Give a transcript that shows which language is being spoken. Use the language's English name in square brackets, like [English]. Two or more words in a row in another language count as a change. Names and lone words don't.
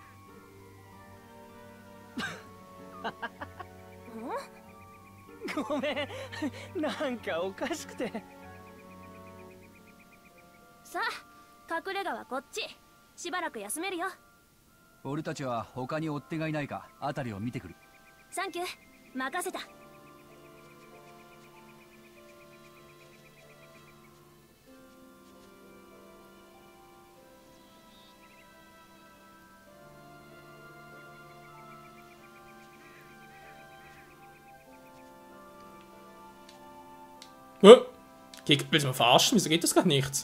[Japanese] ごめん、なんかおかしくて。さあ隠れ家はこっち。しばらく休めるよ。俺たちは他に追っ手がいないか辺りを見てくる。サンキュー、任せた。 [German] Willst du mal verarschen? Wieso geht das gerade nicht?